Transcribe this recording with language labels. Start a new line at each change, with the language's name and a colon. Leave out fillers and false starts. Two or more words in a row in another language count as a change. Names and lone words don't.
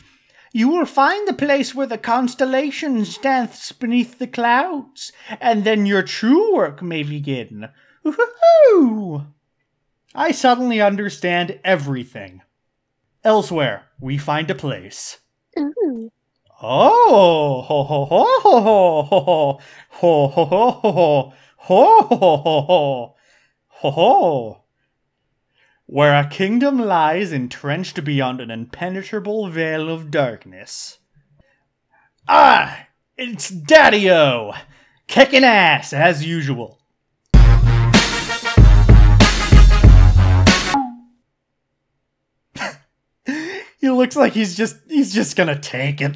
English: You will find the place where the constellation stands beneath the clouds, and then your true work may begin. Woohoo! I suddenly understand everything. Elsewhere, we find a place. Ooh. Oh, ho ho ho ho ho ho ho ho ho ho ho ho ho ho, where a kingdom lies entrenched beyond an impenetrable veil of darkness. Ah, it's Daddy-O, kicking ass as usual. He looks like he's just gonna take it.